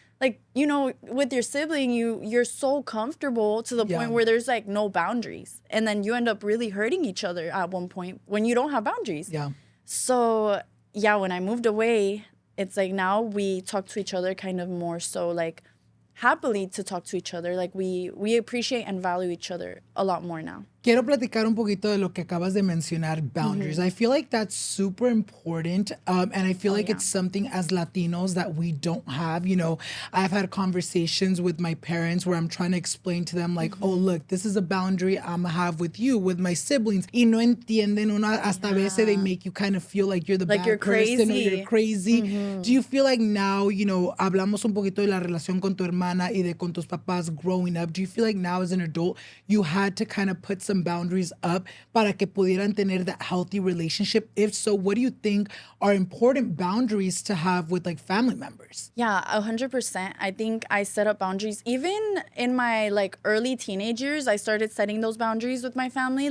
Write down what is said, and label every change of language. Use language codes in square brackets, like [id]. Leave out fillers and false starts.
[en] Like, you know, with your sibling, you're so comfortable to the point where there's, like, no boundaries. And then you end up really hurting each other at one point when you don't have boundaries. Yeah. So yeah, when I moved away, it's like now we talk to each other kind of more so like happily to talk to each other. Like we appreciate and value each other a lot more now. [es] Quiero platicar un poquito de lo que acabas de mencionar, boundaries. [en] I feel like that's super important. And I feel like it's something as Latinos that we don't have. You know, I've had conversations with my parents where I'm trying to explain to them like, oh, look, this is a boundary I'm gonna have with you, with my siblings. [es] Y no entienden uno, hasta veces [en] they make you kind of feel like you're the Like bad you're person or crazy. you're crazy. Do you feel like now, you know, [es] hablamos un poquito de la relación con tu hermana y de con tus papás [en] growing up. Do you feel like now as an adult, you had to kind of put some boundaries up [es] para que pudieran tener [en] that healthy relationship? If so, what do you think are important boundaries to have with like family members? Yeah, 100%. I think I set up boundaries. Even in my like early teenage years, I started setting those boundaries with my family.